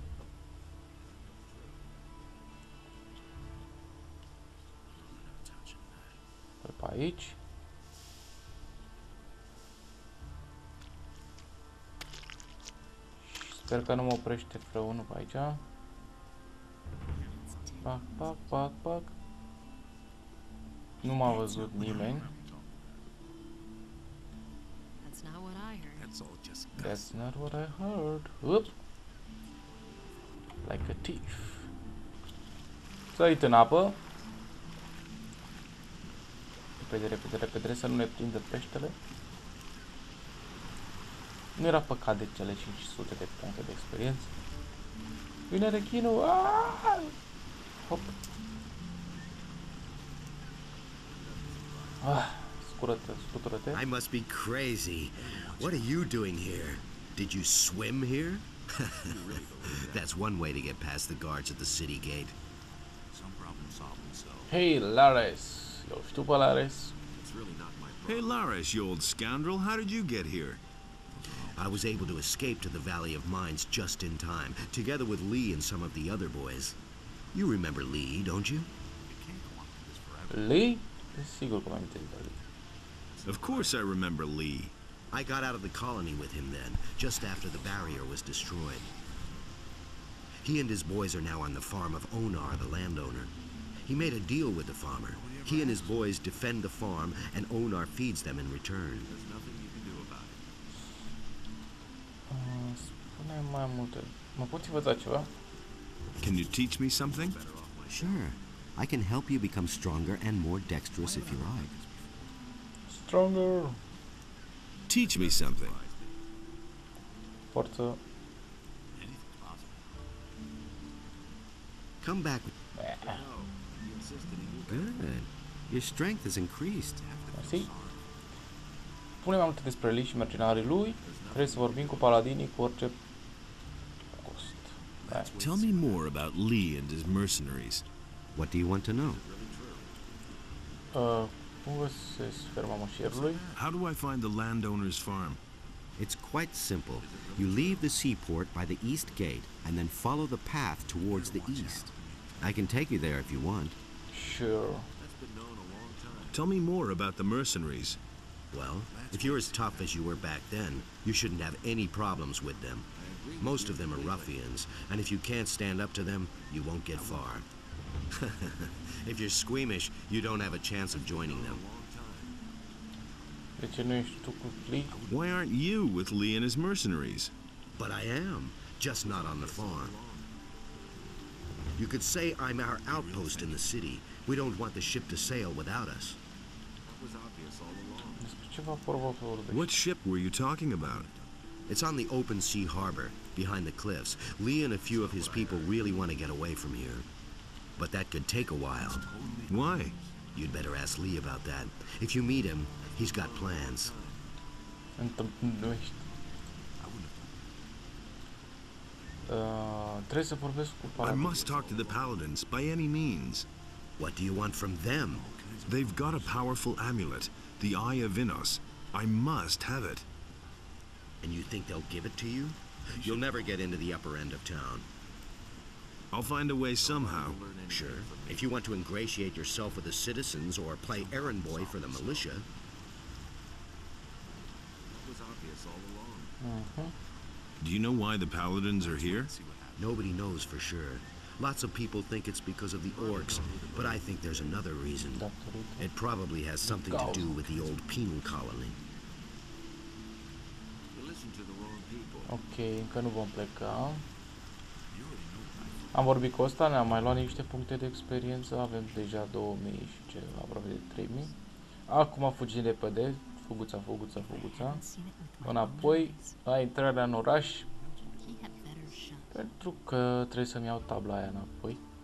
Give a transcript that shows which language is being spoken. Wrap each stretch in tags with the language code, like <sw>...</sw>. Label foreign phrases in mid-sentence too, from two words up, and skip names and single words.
<ro>Pe aici. Sper că nu mă oprește vreunul pe aici. Pac, pac, pac, pac. Nu m-a văzut nimeni.</ro> <en>That's not what I heard. Oop. Like a thief.</en> <ro>Sărit în apă. Repede, repede, repede, să nu ne prindă peștele. Nu era păcat de cele 500 de puncte de experiență. Vine rechinul! Hop! Scutură-te.</ro> <en>I must be crazy. What are you doing here? Did you swim here? That's one way to get past the guards at the city gate. Hey, Lares.</en> <ro>Eu știu pe Lares.</ro> <en>Hey, Lares, you old scoundrel. How did you get here? I was able to escape to the Valley of Mines just in time, together with Lee and some of the other boys. You remember Lee, don't you? Lee?</en> <ro>Sigur că mă amintesc de Lee.</ro> <en>Of course I remember Lee. I got out of the colony with him then, just after the barrier was destroyed. He and his boys are now on the farm of NotR, the landowner. He made a deal with the farmer. He and his boys defend the farm, and NotR feeds them in return.</en> <ro>Spune mai multe. Mă poți învăța ceva?</ro> <en>Can you teach me something? Sure. I can help you become stronger and more dexterous if you like. Stronger. Teach me something.</en> <ro>Forță.</ro> <en>Come back. Good. Your strength has increased.</en> <ro>Mersi. Spune mai multe despre Lee și mercenarii lui. Trebuie să vorbim cu paladinii cu orice cost.</ro> <en>Tell me more about Lee and his mercenaries. What do you want to know?</en> <ro>Cum găsesc ferma moșierului?</ro> <en>How do I find the landowner's farm? It's quite simple. You leave the seaport by the east gate and then follow the path towards the east. I can take you there if you want. Sure. Tell me more about the mercenaries. Well, if you're as tough as you were back then, you shouldn't have any problems with them. Most of them are ruffians, and if you can't stand up to them, you won't get far. If you're squeamish, you don't have a chance of joining them.</en> <ro>De ce nu ești tu cu Lee?</ro> <en>Why aren't you with Lee and his mercenaries? But I am, just not on the farm. You could say I'm our outpost in the city. We don't want the ship to sail without us. What ship were you talking about? It's on the open sea harbor, behind the cliffs. Lee and a few of his people really want to get away from here. But that could take a while. Why? You'd better ask Lee about that. If you meet him, he's got plans.</en> <ro>Trebuie să vorbesc cu</ro> <en>I</en> <ro>paladinii.</ro> <en>must talk to the paladins by any means. What do you want from them? They've got a powerful amulet, the Eye of Innos. I must have it. And you think they'll give it to you? You'll never get into the upper end of town. I'll find a way somehow. Sure. If you want to ingratiate yourself with the citizens or play errand boy for the militia. Do you know why the paladins are here? Nobody knows for sure. Lots of people think it's because of the orcs, but I think there's another reason. It probably has something to do with the old penal colony.</en> <ro>Ok, încă nu vom pleca. Am vorbit cu ăsta, ne-am mai luat niște puncte de experiență, avem deja 2000 și ce, aproape de 3000. Acum fugim repede, fuguța, înapoi la intrarea în oraș, pentru că trebuie să-mi iau tabla aia înapoi.</ro>